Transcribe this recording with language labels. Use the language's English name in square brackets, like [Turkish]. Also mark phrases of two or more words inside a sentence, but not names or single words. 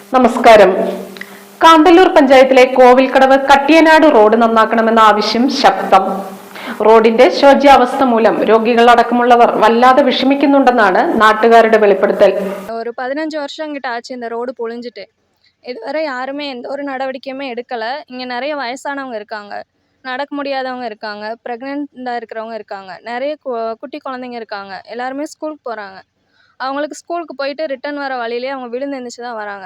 [Malayalam] നമസ്കാരം. കാന്തല്ലൂർ പഞ്ചായത്തിലെ കോവിൽക്കടവ് കട്ടിയനാട് റോഡ് നന്നാക്കണമെന്ന ആവശ്യം ശക്തം. റോഡിന്റെ ശോച്യാവസ്ഥ മൂലം രോഗികളടക്കമുള്ളവർ വല്ലാതെ വിഷമിക്കുന്നുണ്ടെന്നാണ് നാട്ടുകാരുടെ വെളിപ്പെടുത്തൽ. [Tamil] ஒரு 15 வருஷம் கிட்ட ஆச்சு இந்த ரோடு பொழிஞ்சிட்டு. இதுவரை யாருமே எந்த ஒரு நடவடிக்கையுமே எடுக்கல. இங்க நிறைய வயசானவங்க இருக்காங்க, நடக்க முடியாதவங்க இருக்காங்க, ப்ரெக்னென்ட்டா இருக்கிறவங்க இருக்காங்க, நிறைய குட்டி குழந்தைங்க இருக்காங்க. எல்லாருமே ஸ்கூலுக்கு போகிறாங்க. அவங்களுக்கு ஸ்கூலுக்கு போயிட்டு ரிட்டர்ன் வர வழியிலே அவங்க விழுந்து எந்திரிச்சு தான் வராங்க.